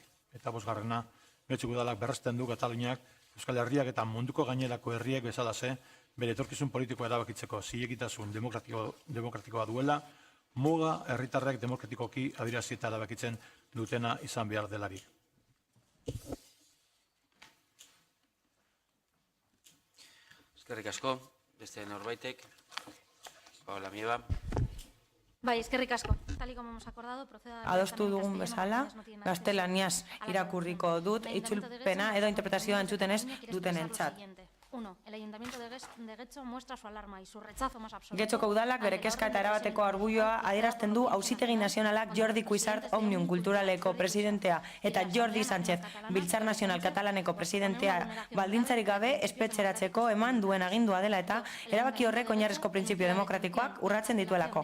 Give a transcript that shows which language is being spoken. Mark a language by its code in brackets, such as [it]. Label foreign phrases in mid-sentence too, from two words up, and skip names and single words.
[eu] Eta bosgarrena, Getxoko udalak berresten du Kataluniak Euskal Herriak eta munduko gainerako herriek bezalase bere etorkizun politikoa erabakitzeko zilegitasun demokratikoa duela, muga herritarrek demokratikoki adierazi eta erabakitzen dutena izan behar delarik. Eskerrik asko, beste norbaitek. Paola Mieba. Bai, eskerrik asko. [es] Tal y como hemos acordado, proceda [eu] Adostu dugun bezala, gaztelaniaz irakurriko dut, itzulpena edo interpretazioa entzuten ez dutenentzat. [es] 1. El Ayuntamiento de Getxo muestra su alarma y su rechazo más absoluto. [eu] Getxoko udalak bere kezka eta erabateko arbuioa adierazten du Auzitegi Nazionalak Jordi Cuixart Òmnium Kulturaleko presidentea eta Jordi Sánchez Biltzar Nazional Katalaneko presidentea baldintzarik gabe espetxeratzeko eman duen agindua dela eta erabaki horrek oinarrizko printzipio demokratikoak urratzen dituelako.